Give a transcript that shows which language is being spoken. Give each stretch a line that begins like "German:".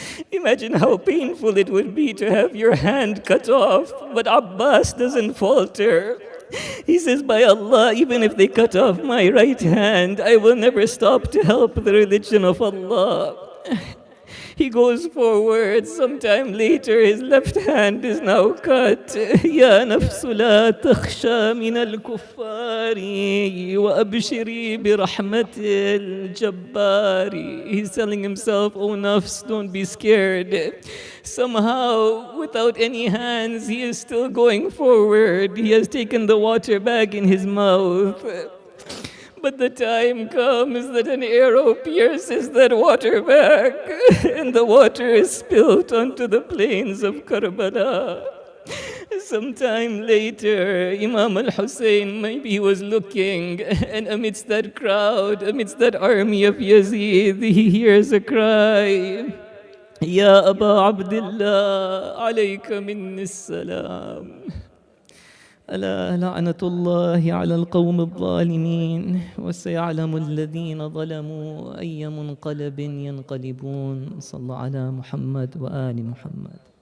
English: Imagine how painful it would be to have your hand cut off, but Abbas doesn't falter. He says, by Allah, even if they cut off my right hand, I will never stop to help the religion of Allah. He goes forward. Sometime later, his left hand is now cut.
Arabic: يا نفس لا تخشى من الكفار وأبشري برحمة الجبار.
English: He's telling himself, oh nafs, don't be scared. Somehow, without any hands, he is still going forward. He has taken the water bag in his mouth. But the time comes that an arrow pierces that water bag, and the water is spilt onto the plains of Karbala. Sometime later, Imam al-Hussein, maybe he was looking, and amidst that crowd, amidst that army of Yazid, he hears a cry.
Arabic: يا أبا عبد الله عليك مني السلام. ألا لعنة الله على القوم الظالمين وسيعلم الذين ظلموا أي منقلب ينقلبون. صلى على محمد وآل محمد.